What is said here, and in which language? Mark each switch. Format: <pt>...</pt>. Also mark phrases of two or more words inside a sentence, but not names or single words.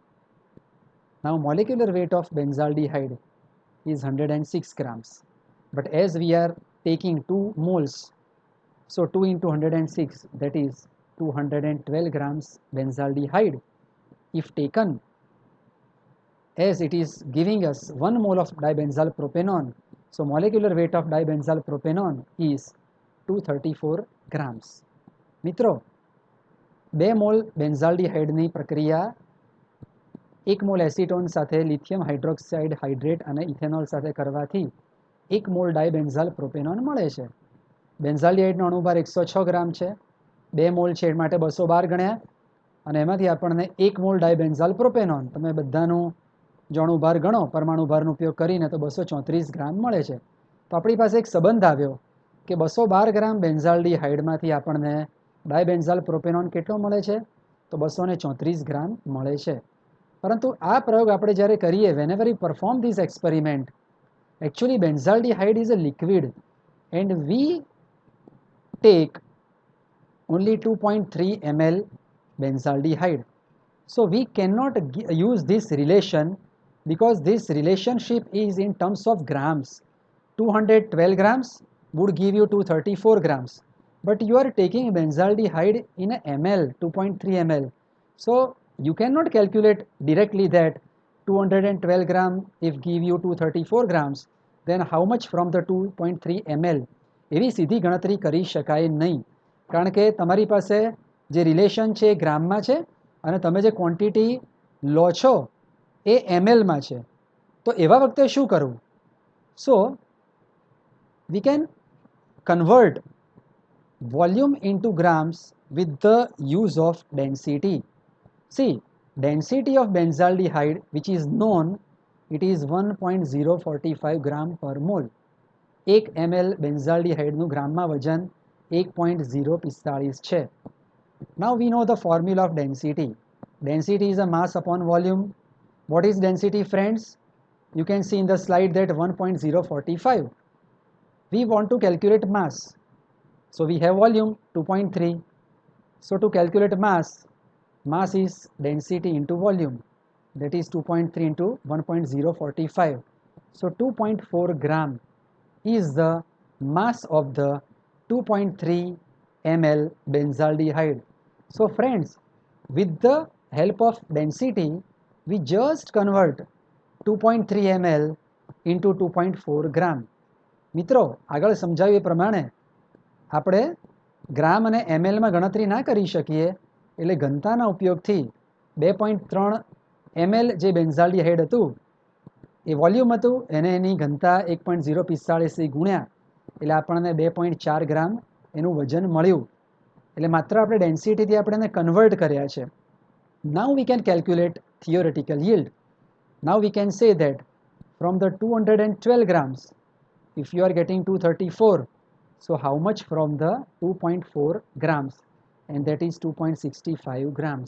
<en>Now molecular weight of benzaldehyde is 106 grams, but as we are taking 2 moles, so 2 into 106, that is 212 grams benzaldehyde. If taken, as it is giving us 1 mole of dibenzyl propanone, so molecular weight of dibenzyl propanone is 234 grams.</en> <gu>મિત્રો 2 મોલ બેન્ઝાલ્ડીહાઇડની પ્રક્રિયા 1 મોલ એસિટોન સાથે લિથિયમ હાઇડ્રોક્સાઇડ હાઇડ્રેટ અને ઇથેનોલ સાથે કરવાથી 1 મોલ ડાયબેન્ઝાલ પ્રોપેનોન મળે છે. બેન્ઝાલ્ડીહાઇડનો અણુભાર 106 ગ્રામ છે, 2 મોલ છે માટે 212 ગણ્યા, અને એમાંથી આપણને 1 મોલ ડાયબેન્ઝાલ પ્રોપેનોન, તમે બધાનું જો અણુભાર ગણો પરમાણુભારનો ઉપયોગ કરીને તો 234 ગ્રામ મળે છે. તો આપણી પાસે એક સંબંધ આવ્યો કે 212 ગ્રામ બેન્ઝાલ્ડીહાઇડમાંથી આપણને ડાયબેન્ઝાલ પ્રોપેનોન કેટલો મળે છે? તો 234 ગ્રામ મળે છે. પરંતુ આ પ્રયોગ આપણે જ્યારે કરીએ,</gu> <en>whenever we perform this experiment, actually benzaldehyde is a liquid and we take only 2.3 ml benzaldehyde. So we cannot use this relation because this relationship is in terms of grams. 212 grams would give you 234 grams, but you are taking benzaldehyde in a ml, 2.3 ml. So you cannot calculate directly that 212 gram if give you 234 grams, then how much from the 2.3 ml?</en> <gu>એવી સિધી ગણતરી કરી શકાય નહીં, કારણ કે તમારી પાસે જે રિલેશન છે એ ગ્રામમાં છે અને તમે જે ક્વોન્ટિટી લો છો એ mlમાં છે. તો એવા વખતે શું કરવું?</gu> <en>સો we can convert volume into grams with the use of density. See, density of benzaldehyde, which is known, it is 1.045 gram per mole.</en> <gu>1 ml benzaldehyde નું ગ્રામમાં વજન 1.045 છે.</gu> <en>Now we know the formula of density. Density is a mass upon volume. What is density, friends? You can see in the slide that 1.045. We want to calculate mass. So we have volume 2.3. So to calculate mass, mass is density into volume, that is 2.3 into 1.045. So 2.4 gram is the mass of the 2.3 ml benzaldehyde. So friends, with the help of density, we just convert 2.3 ml into 2.4 gram.</en> <gu>મિત્રો આગળ સમજાવ્યું એ પ્રમાણે આપણે ગ્રામ અને mlમાં ગણતરી ના કરી શકીએ, એટલે ઘનતાના ઉપયોગથી 2.3 ml જે બેન્ઝાલ્ડીહાઇડ હતું એ વોલ્યુમ હતું એને એની ઘનતા 1.045 ગુણ્યા એટલે આપણને 2.4 ગ્રામ એનું વજન મળ્યું. એટલે માત્ર આપણે ડેન્સિટીથી આપણે એને કન્વર્ટ કર્યા છે.</gu> <en>Now we can calculate theoretical yield. Now we can say that from the 212 grams, if you are getting 234, so how much from the 2.4 grams? And that is 2.65 grams.</en>